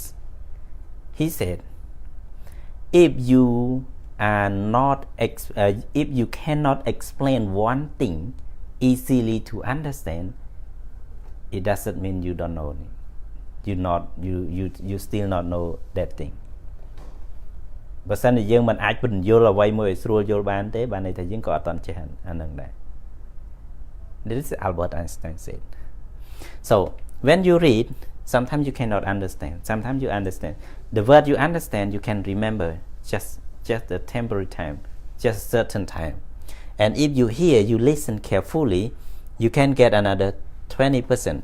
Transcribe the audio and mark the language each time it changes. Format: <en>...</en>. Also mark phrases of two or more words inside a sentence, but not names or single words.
<en>He said, if you cannot explain one thing easily to understand, it doesn't mean you don't know it. You still not know that thing.</en> <km>បើសិនជាយើងមិនអាចពន្យល់អ្វីមួយឲ្យស្រួលយល់បានទេបានន័យថាយើងក៏អត់ទាន់ចេះអានឹងដែរ</km> <en>This is Albert Einstein said. So when you read, sometimes you cannot understand, sometimes you understand. The word you understand, you can remember just a temporary time, just certain time. And if you hear, you listen carefully, you can get another 20%.</en>